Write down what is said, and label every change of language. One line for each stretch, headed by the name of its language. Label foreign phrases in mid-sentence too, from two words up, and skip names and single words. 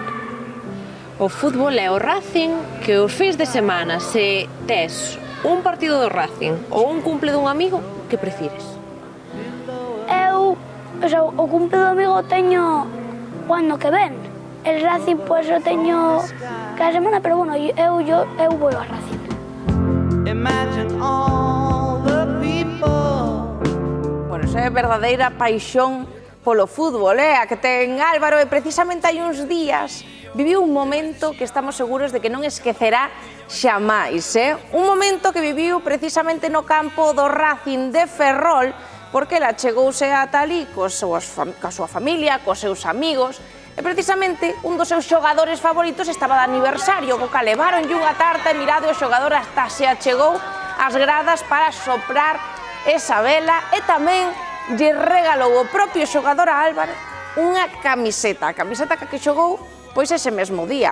Galician: O fútbol é o Racing que os fins de semana, se tes un partido do Racing ou un cumple dun amigo, que prefires? Eu, o cumple do amigo teño o ano que ven. El Racing, pois, o teño cada semana, pero bueno, eu vou ao Racing.
English: Imagine all the people.
Galician: Bueno, esa é verdadeira paixón polo fútbol, a que ten Álvaro, e precisamente hai uns días viviu un momento que estamos seguros de que non esquecerá xamais, un momento que viviu precisamente no campo do Racing de Ferrol, porque ela chegouse ata ali coa súa familia, cos seus amigos, e precisamente un dos seus xogadores favoritos estaba de aniversario, co que levaronlle unha tarta e mirade o xogador hasta se achegou ás gradas para soprar esa vela, e tamén lle regalou o propio xogador a Álvaro unha camiseta, a camiseta que xogou pois ese mesmo día.